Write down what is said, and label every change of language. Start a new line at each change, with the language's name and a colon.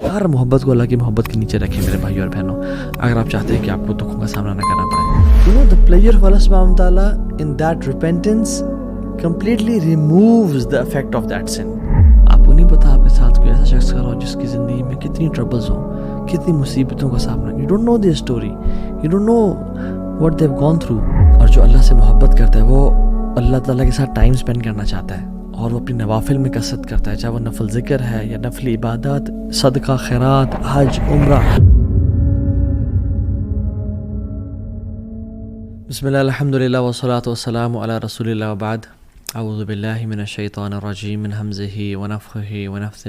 Urdu: پیار محبت کو اللہ کی محبت کے نیچے رکھیں میرے بھائی اور بہنوں, اگر آپ چاہتے ہیں کہ آپ کو دکھوں کا سامنا نہ کرنا پڑے.
English: You know, the pleasure of Allah subhanahu wa ta'ala in that repentance completely removes the effect of that sin.
Urdu: آپ کو نہیں پتا آپ کے ساتھ کوئی ایسا شخص کھڑا ہو جس کی زندگی میں کتنی ٹربلز ہوں, کتنی مصیبتوں کا سامنا.
English: You don't know their story, you don't know what they've gone through.
Urdu: اور جو اللہ سے محبت کرتا ہے وہ اللہ تعالیٰ کے ساتھ ٹائم اسپینڈ کرنا چاہتا ہے, اور وہ اپنی نوافل میں کثرت کرتا ہے, چاہے وہ نفل ذکر ہے یا نفل عبادات, صدقہ, خیرات, حج, عمرہ.
Arabic: بسم اللہ الحمدللہ والصلاۃ والسلام علی رسول اللہ وبعد. اعوذ باللہ من الشیطان الرجیم من ہمزہ ونفخہ ونفثہ.